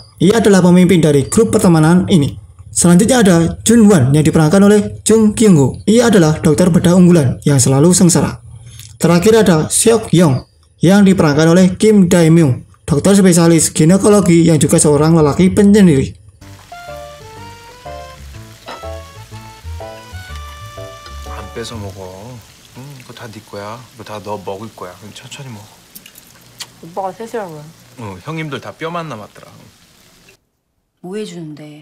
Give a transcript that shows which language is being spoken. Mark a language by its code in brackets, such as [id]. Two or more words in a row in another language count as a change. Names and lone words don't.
[id] Ia adalah pemimpin dari grup pertemanan ini. Selanjutnya ada Jun-won yang diperankan oleh Jung Kyung-ho. Ia adalah dokter bedah unggulan yang selalu sengsara. Terakhir ada Seok-yong yang diperankan oleh Kim Dae-myung, dokter spesialis ginekologi yang juga seorang lelaki penyendiri. [ko] 안 뺏어 먹어. 그거 다 네 거야. 이거 다 너 먹을 거야. 그럼 천천히 먹어. 오빠가 셋이라고요. 형님들 다 뼈만 남았더라. 뭐 해주는데?